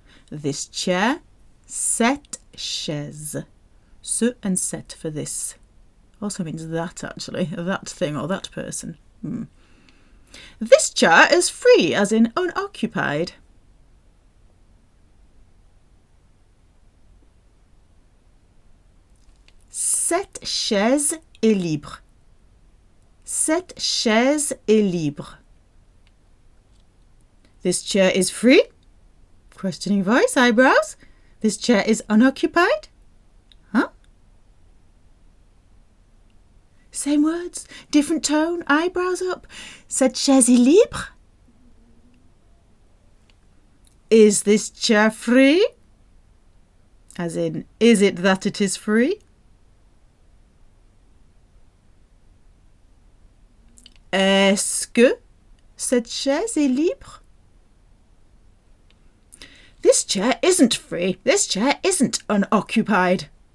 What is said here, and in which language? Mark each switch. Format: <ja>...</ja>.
<en>This chair, cette chaise. Ce and set for this. Also means that actually, that thing or that person. This chair is free, as in unoccupied.</en> <fr>Cette chaise est libre. Cette chaise est libre.</fr> <en>This chair is free. Questioning voice, eyebrows. This chair is unoccupied. Huh? Same words, different tone, eyebrows up. Cette chaise est libre. Is this chair free? As in, is it that it is free?</en> <fr>Est-ce que cette chaise est libre?</fr> <en>This chair isn't free. This chair isn't unoccupied.</en>